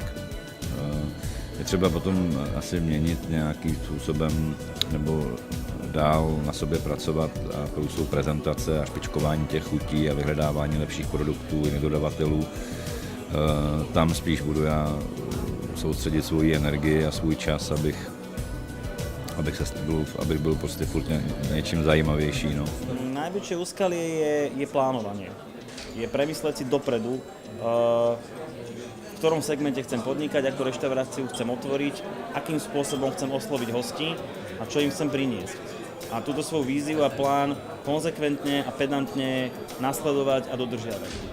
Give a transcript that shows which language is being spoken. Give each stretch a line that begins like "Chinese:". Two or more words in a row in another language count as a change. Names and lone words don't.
Czech: Je třeba potom asi měnit nějakým způsobem nebo dál na sobě pracovat a jsou prezentace a špičkování těch chutí a vyhledávání lepších produktů i dodavatelů. Tam spíš budu já soustředit svoji energii a svůj čas, abych byl prostě furt něčím zajímavější. No.
Slovak: Najväčšie úskalie je plánovanie. Je premysleť si dopredu, v ktorom segmente chcem podnikať, akú reštauráciu chcem otvoriť, akým spôsobom chcem osloviť hostí a čo im chcem priniesť. A túto svoju víziu a plán konzekventne a pedantne nasledovať a dodržiavať.